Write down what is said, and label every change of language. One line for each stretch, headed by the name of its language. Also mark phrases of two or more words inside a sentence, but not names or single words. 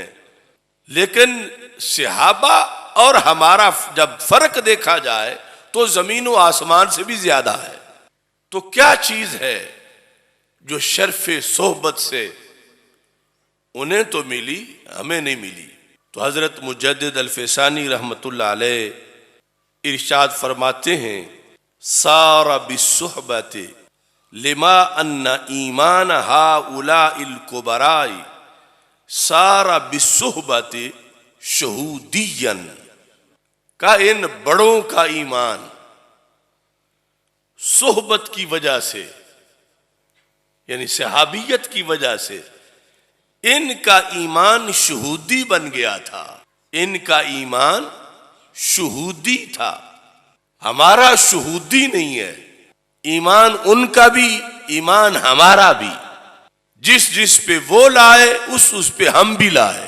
Urdu: لیکن صحابہ اور ہمارا جب فرق دیکھا جائے تو زمین و آسمان سے بھی زیادہ ہے۔ تو کیا چیز ہے جو شرف صحبت سے انہیں تو ملی، ہمیں نہیں ملی؟ تو حضرت مجدد الفسانی رحمت اللہ علیہ ارشاد فرماتے ہیں،
Arabic: سار بالصحبت لما ان ایمان ہؤلاء الکبراء سار بالصحبت شہودیا،
Urdu: کا ان بڑوں کا ایمان صحبت کی وجہ سے، یعنی صحابیت کی وجہ سے ان کا ایمان شہودی بن گیا تھا، ان کا ایمان شہودی تھا، ہمارا شہودی نہیں ہے، ایمان ان کا بھی ایمان ہمارا بھی، جس جس پہ وہ لائے اس پہ ہم بھی لائے۔